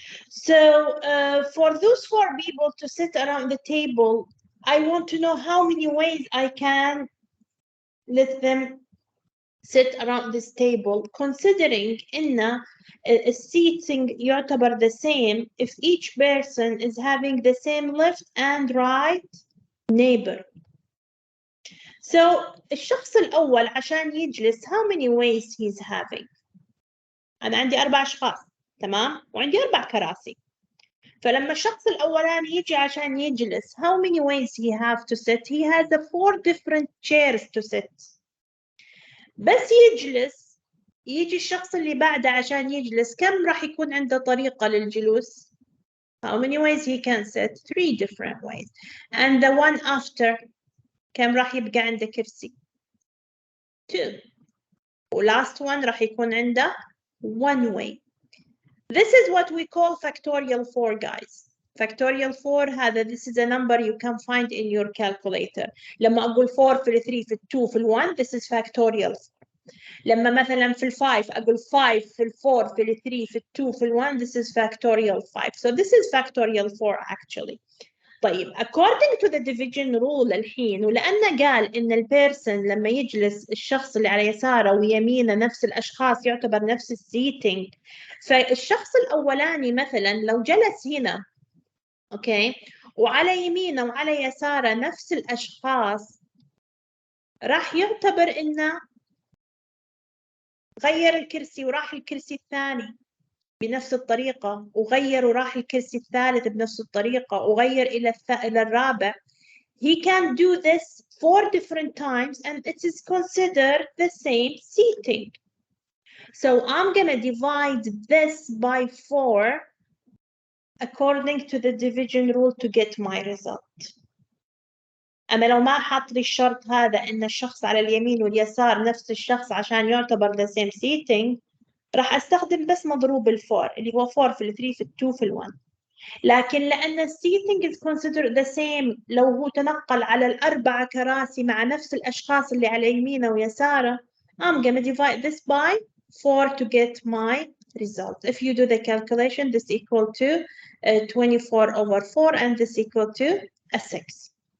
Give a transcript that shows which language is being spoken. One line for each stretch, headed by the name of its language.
English: So for those 4 people to sit around the table, I want to know how many ways I can let them sit around this table, considering in a seating يعتبر the same if each person is having the same left and right neighbor. So
Arabic: الشخص الأول عشان يجلس
English: how many ways he's having.
Arabic: أنا عندي 4 أشخاص تمام وعندي 4 كراسي. فلما الشخص الأولاني يجي عشان يجلس
English: how many ways he have to sit. He has 4 different chairs to sit.
Arabic: بس يجلس يجي الشخص اللي بعده عشان يجلس كم راح يكون عنده طريقة للجلوس.
English: How many ways he can sit? 3 different ways. And the one after
Arabic: كم راح يبقى عنده كرسي. 2.
English: last one
Arabic: راح يكون عنده
English: 1 way. This is what we call factorial 4 guys. Factorial 4 هذا this is a number you can find in your calculator.
Arabic: لما أقول 4 في 3 في 2 في 1
English: this is factorial 4.
Arabic: لما مثلا في 5 أقول 5 في 4 في 3 في 2 في 1
English: this is factorial 5. So this is factorial 4 actually.
Arabic: طيب
English: according to the division rule
Arabic: الحين ولأنه قال إن البيرسون لما يجلس الشخص اللي على يساره ويمينه نفس الأشخاص يعتبر نفس السيتنج. فالشخص الأولاني مثلا لو جلس هنا أوكي وعلى يمينه وعلى يساره نفس الأشخاص راح يعتبر إنه غير الكرسي وراح الكرسي الثاني بنفس الطريقة وغير وراح الكرسي الثالث بنفس الطريقة وغير إلى الرابع.
English: He can do this 4 different times and it is considered the same seating. So I'm gonna divide this by 4 according to the division rule to get my result.
Arabic: أما لو ما حط لي الشرط هذا إن الشخص على اليمين واليسار نفس الشخص عشان يعتبر
English: the same seating
Arabic: راح أستخدم بس مضروب الفور اللي هو 4 في 3 في 2 في 1.
English: لكن لأن seating is considered the same
Arabic: لو هو تنقل على 4 كراسي مع نفس الأشخاص اللي على يمينه ويساره
English: I'm gonna divide this by 4 to get my result. If you do the calculation this equal to 24 over 4 and this equal to 6.